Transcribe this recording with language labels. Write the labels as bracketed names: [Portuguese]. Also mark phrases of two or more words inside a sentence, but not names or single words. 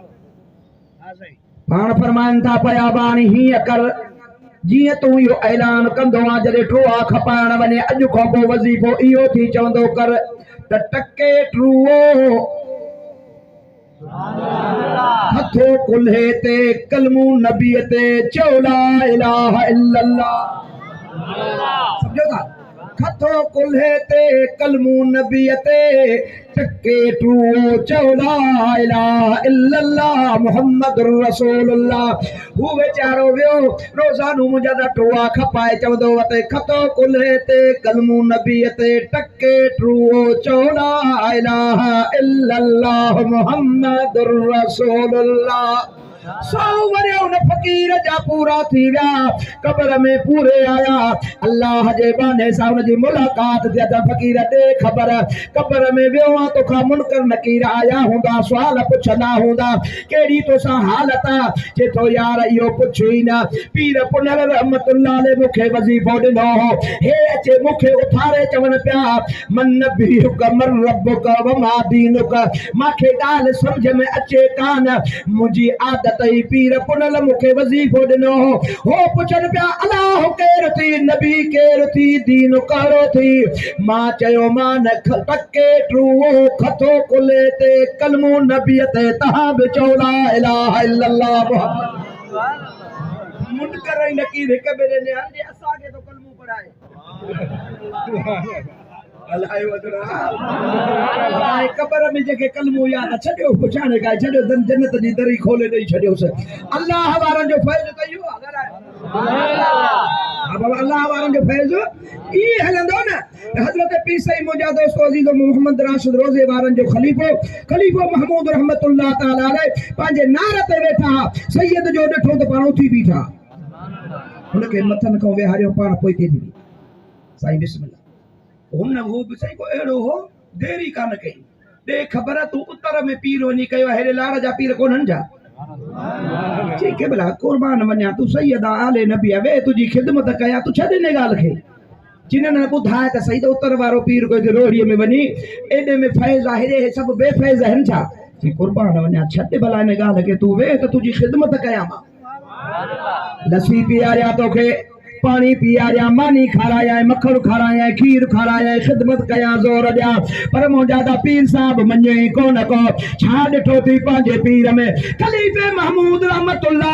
[Sindhi] पाण फरमाइनि था पिया बाणी हीअं कर जीअं तूं इहो ऐलान कंदो आहे जॾहिं टोआ खपाइण वञे अॼु खां पोइ वज़ीफ़ो इहो थी चवंदो कर त टके टुओ हथो कुल्हे ते कलमू नबीअ ते चओ [Arabic] لا إله إلا الله [Sindhi] सम्झो था हथो कुल्हे ते कलमू नबीअ ते टके टुओ चओ [Arabic] لا إله إلا الله محمد رسول الله [Sindhi] हू वीचारो वियो रोज़ानो मुंहिंजा दा टोआ खपाए चवंदो वते खतो कुल्हे ते कलमू नबीअ ते टके टुओ चओ [Arabic] لا إله إلا الله محمد رسول الله [Sindhi] 100 वरिया उन फ़क़ीर जा पूरा थी विया क़ब्र में पूरे आया अल्लाह जे बहाने सां उन जी मुलाक़ात थिया त फ़क़ीर ॾे ख़बर क़ब्र में वियो आहे तोखां मुनकर नकीर आया हूंदा सुवाल पुछंदा हूंदा कहिड़ी तोसां हालत आहे चए थो यार इहो पुछ ई न पीर पुनर रहमतुल्लाह अलैह मूंखे वज़ीफ़ो ॾिनो हो हे अचे मूंखे उथारे चवनि पिया [Arabic] من نبيك من ربك وما دينك [Sindhi] मूंखे ॻाल्हि सम्झ में अचे कान मुंहिंजी आदत पीर पुनल मूंखे वज़ीफ़ो ॾिनो हो पुछनि पिया अलाह केरु थी नबी केरु थी दीन कहिड़ो थी मां चयो मां न टके टुओ खतो कुल्हे ते कलमो नबीअ ते तव्हां बि चओ [Arabic] لا إله إلا الله [Sindhi] मुनकर ऐं नकीर हिक ॿिए ॾे असांखे तो कलमो पढ़ाए क़ब्र में जेके कलमो याद छॾियो पुछाणे खां छॾियो जन्नत जी दरी खोले ॾेई छॾियोसि अल्लाह वारनि जो फैज़ त इहो आहे बाबा अल्लाह वारनि जो फैज़ इहे हलंदो न हज़रत पीर साईं मुंहिंजा दोस्तो अज़ीज़ मोहम्मद राशिद रोज़े वारनि जो ख़लीफ़ो महमूद [Arabic] رحمة الله تعالى عليه [Sindhi] पंहिंजे नार ते वेठा सैयद जो ॾिठो त पाण उथी बीठा हुनखे मथनि खां विहारियो पाण पोइ थी साईं बिस्मिल्लाह हुन वो बि सही को अहिड़ो हो देरी कान कई दे ख़बर तूं उतर में पीर वञी कयो हेॾे लाड़ जा पीर कोन्हनि छा ठीक है भला कुर्बान वञा तूं सैयद आले नबी आहे वे तुंहिंजी ख़िदमत कयां तूं छॾ हिन ॻाल्हि खे जिन्हनि ॿुधाए त सही त उतर वारो पीर कोई रोड़ीअ में वञी एॾे में फैज़ आहे हेॾे सभु बेफैज़ आहिनि छा कुर्बान वञा छॾ भला हिन ॻाल्हि खे तूं वेह त तुंहिंजी ख़िदमत कयां मां लस्सी पीआरिया तोखे पानी पियारिया मानी खाराया मखण खाराया खीर खाराया खिदमत कया जोर दिया पर मुंहिंजा त पीर साहब मञे कोन को छा ॾिठो थी पंहिंजे पीर में खलीफ़े महमूद रहमतुल्लाह